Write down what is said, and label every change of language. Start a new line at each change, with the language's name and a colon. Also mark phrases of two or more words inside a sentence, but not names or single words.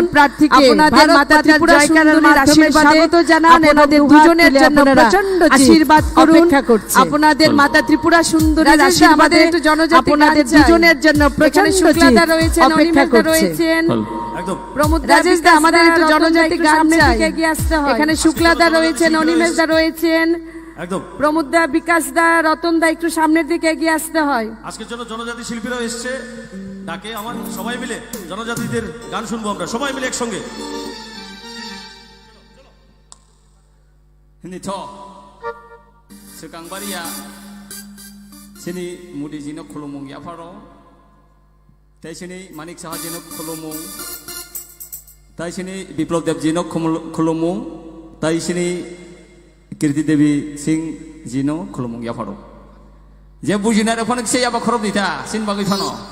Bangla: প্রার্থীকে আপনাদের মাতা ত্রিপুরা জয়কারের মাধ্যমে স্বাগত জানান আপনাদের দুজনের জন্য প্রচন্ড আশীর্বাদ অপেক্ষা করছে আপনাদের মাতা ত্রিপুরা সুন্দরীর আশীর্বাদে একটু জনজাতি আপনাদের দুজনের জন্য প্রচন্ড শুক্লাদা রয়েছেন অনিমেষ রয়েছেন একদম প্রমোদ রাজেশ দা আমাদের একটু জনজাতি গান থেকে এগিয়ে আসতে হয় এখানে শুক্লাদা রয়েছেন অনিমেষ দা রয়েছেন একদম প্রমোদ দা বিকাশ দা রতন দা একটু সামনের দিকে এগিয়ে আসতে হয় আজকের জন্য জনজাতি শিল্পীরাও এসেছে ডাকে আমার সবাই মিলে জনজাতিদের গান শুনবো আমরা সবাই মিলে একসঙ্গে
Kok Borok: Hindi to sekang baria sini mudi jino khulumung ya faro tai sini manik saha jino khulumung tai sini biplop dev jino khulumung tai sini kirti devi singh jino khulumung ya faro je bujina re phonik se ya ba khorob dita sin bagai phano